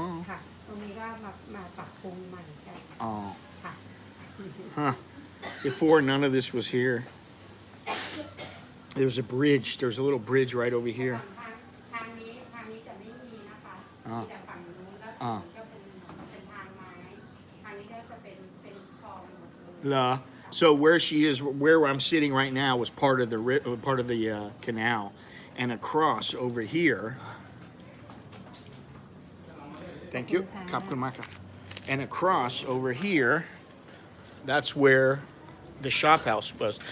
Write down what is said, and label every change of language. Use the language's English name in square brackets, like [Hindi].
[Thai] ค่ะ ตรงนี้ก็มาปรับปรุงใหม่กัน อ๋อ ค่ะ [English] Huh. Before, none of this was here. There's a bridge. There's a little bridge right over here. [Thai] ทางนี้จะไม่มีนะคะ อ๋อ มีแต่ฝั่งนู้นแล้ว อ๋อ ก็เป็นทางไม้ทางนี้ก็จะเป็นคลองหมดเลย La. [English] So where I'm sitting right now was part of the canal, and across over here. Thank you. [Thai] ขอบคุณมากครับ [English] And across over here, that's where the shop house was.